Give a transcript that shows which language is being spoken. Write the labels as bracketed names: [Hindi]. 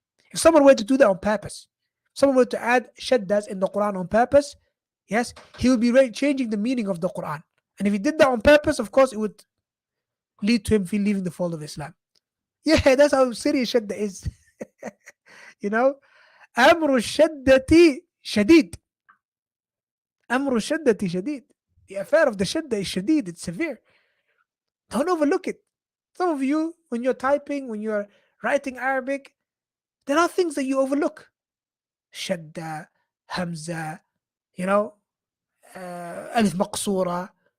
[English] If someone were to do that on purpose, someone were to add shaddas in the Quran on purpose, yes, he would be changing the meaning of the Quran. And if he did that on purpose, of course, it would lead to him leaving the fold of Islam. Yeah, that's how serious shadda is. you know, [Arabic] أمر الشدة شديد. أمر الشدة شديد. [English] The affair of the shadda is shadid, it's severe. Don't overlook it. Some of you, when you're typing, when you're writing Arabic, there are things that you overlook. Shadda, Hamza, you know, Alif Maqsura.